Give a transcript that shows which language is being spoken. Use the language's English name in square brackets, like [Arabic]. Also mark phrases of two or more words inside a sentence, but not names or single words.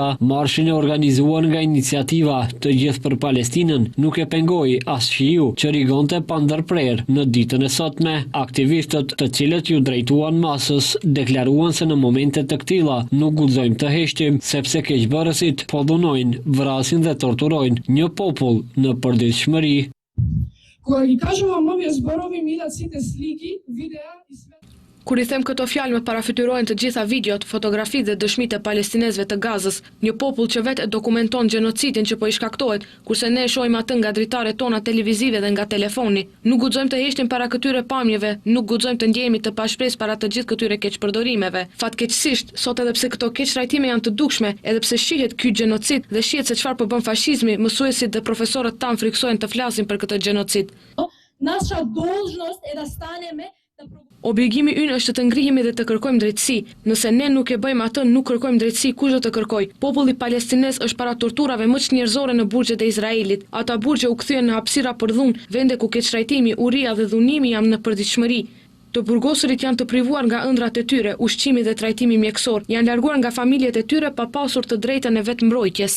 [Albanian] Marshin e organizuar nga iniciativa Të Gjithë për Palestinën nuk e pengoi as shiu që rigonte pa ndërprerje. Në ditën e sotme, aktivistët, të cilët ju drejtuan masës, deklaruan se në momente të këtilla nuk guxojmë të heshtim sepse keqbërësit po dhunojnë, vrasin dhe torturojnë një popull në përditshmëri. [Macedonian] Кога ги кажувам овие зборови, ми идат сите слики, видеа и све. [Albanian] Kur I them këto fjalë me parafytyrojnë të gjitha videot, fotografitë dhe dëshmitë e palestinezëve të Gazës, një popull që vetë dokumenton gjenocidin që po I shkaktohet, kurse ne e shohim atë nga dritaret tona televizive dhe nga telefoni. Nuk guxojmë të heshtim para këtyre pamjeve, nuk guxojmë të ndjehemi të pashpresë para të gjithë këtyre keqpërdorimeve. Fatkeqësisht, sot edhe pse këto keqtrajtime janë të dukshme, edhe pse shihet ky gjenocid dhe shihet se çfarë po bën fashizmi, mësuesit dhe profesorët tan friksohen të flasin për këtë gjenocid. [Macedonian] Наша должност е да станеме [Albanian] Obligimi ynë është të ngrihemi dhe të kërkojmë drejtësi. Nëse ne nuk e bëjmë atë, nuk kërkojmë drejtësi, kush do të kërkoj? Populli palestinez është para torturave më çnjerëzore në burgjet e Izraelit. Ata burgje u kthyen në hapësira për dhunë, vende ku keqtrajtimi, uria dhe dhunimi janë në përditshmëri. Të burgosurit janë të privuar nga ëndrat e tyre, ushqimi dhe trajtimi mjekësor, janë larguar nga familjet e tyre pa pasur të drejtën e vetmbrojtjes.